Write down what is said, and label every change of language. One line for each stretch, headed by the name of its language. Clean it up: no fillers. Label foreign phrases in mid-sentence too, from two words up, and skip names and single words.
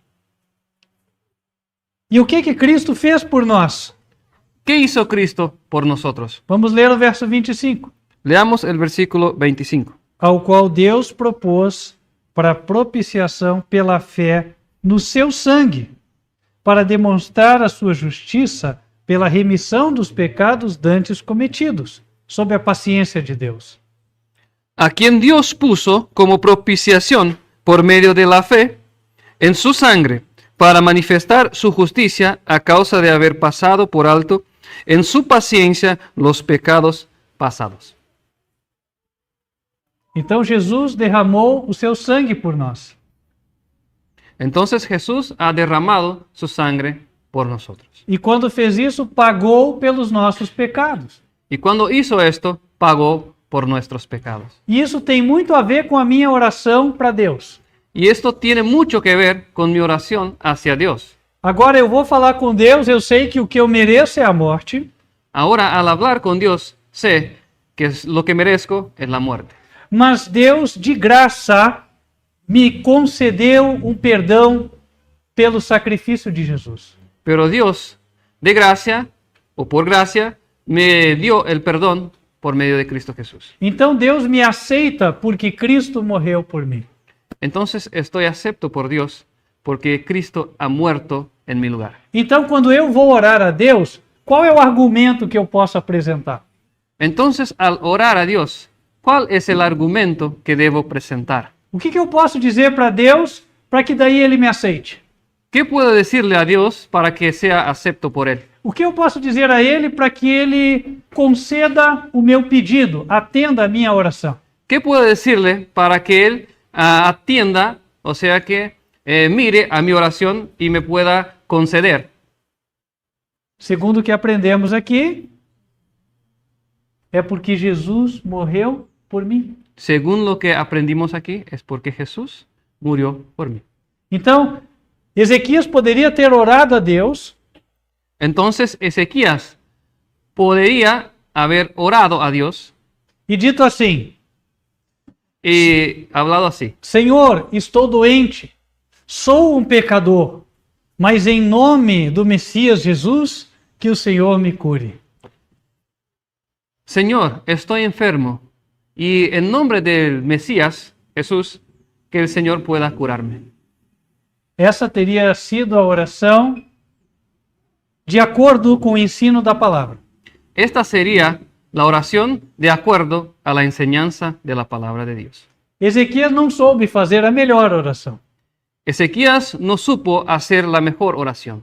Portuguese: E o que Cristo fez por nós?
Spanish: ¿Qué hizo Cristo por nosotros?
Portuguese: Vamos ler o verso 25.
Spanish: Leamos el versículo 25.
Portuguese: Ao qual Deus propôs para propiciação pela fé no seu sangue, para demonstrar a sua justiça pela remissão dos pecados dantes cometidos, sob a paciência de Deus.
Spanish: A quien Dios puso como propiciación por medio de la fe en su sangre, para manifestar su justicia a causa de haber pasado por alto en su paciencia los pecados pasados.
Portuguese: Então Jesus derramou o seu sangue por nós.
Spanish: Entonces Jesús ha derramado su sangre por nosotros.
Portuguese: E quando fez isso, pagou pelos nossos pecados.
Spanish: Y cuando hizo esto, pagó por nuestros pecados.
Portuguese: E isso tem muito a ver com a minha oração para Deus.
Spanish: Y esto tiene mucho que ver con mi oración hacia Dios.
Portuguese: Agora eu vou falar com Deus, eu sei que o que eu mereço é a morte,
Spanish: Ahora, al hablar con Dios, sé que lo que merezco es la muerte.
Portuguese: mas Deus, de graça, me concedeu um perdão pelo sacrifício de Jesus.
Spanish: Pero Dios, de gracia o por gracia, me dio el perdón por medio de Cristo Jesús.
Portuguese: Então Deus me aceita porque Cristo morreu por mim.
Spanish: Entonces estoy acepto por Dios porque Cristo ha muerto en mi lugar.
Portuguese: Então, quando eu vou orar a Deus, qual é o argumento que eu posso apresentar?
Spanish: Entonces, al orar a Dios, ¿cuál es el argumento que debo presentar?
Portuguese: O que eu posso dizer para Deus para que daí Ele me aceite?
Spanish: ¿Qué puedo decirle a Dios para que sea acepto por Él?
Portuguese: O que eu posso dizer a Ele para que Ele conceda o meu pedido, atenda a minha oração?
Spanish: ¿Qué puedo decirle para que Él atienda, o sea que mire a mi oración y me pueda conceder?
Portuguese: Segundo o que aprendemos aqui, é porque Jesus morreu por mim.
Spanish: Según lo que aprendimos aquí, es porque Jesús murió por mí.
Portuguese: Então, Ezequias poderia ter orado a Deus
Spanish: Entonces Ezequías podría haber orado a Dios
Portuguese: e dito assim:
Spanish: y hablado así:
Portuguese: Senhor, estou doente, sou um pecador, mas em nome do Messias Jesus, que o Senhor me cure.
Spanish: Señor, estoy enfermo y en nombre del Mesías, Jesús, que el Señor pueda curarme.
Portuguese: Essa teria sido a oração de acordo com o ensino da palavra.
Spanish: Esta sería la oración de acuerdo a la enseñanza de la palabra de Dios.
Portuguese: Ezequias não soube fazer a melhor oração,
Spanish: Ezequías no supo hacer la mejor oración,